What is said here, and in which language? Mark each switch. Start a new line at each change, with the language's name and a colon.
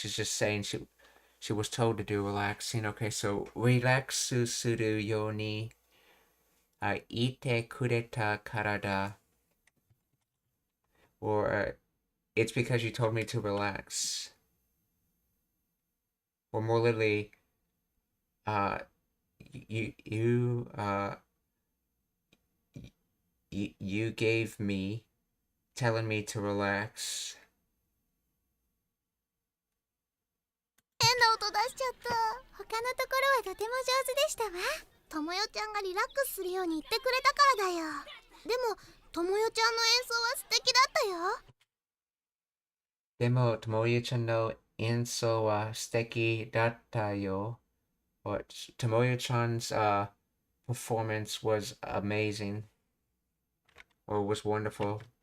English: She's just saying she was told to do relaxing. Okay, so
Japanese: relaxu suru yo ni ite kureta karada,
English: or it's because you told me to relax, or more literally, you you gave me telling me to relax.
Japanese: 変な音出しちゃった。他のところはとても上手でしたわ。ともよちゃんがリラックスするように言ってくれたからだよ。でもともよちゃんの演奏は素敵だったよ。でも、ともゆちゃんの演奏は素敵だったよ.
English: But Tomoyo-chan's performance was amazing, or was wonderful.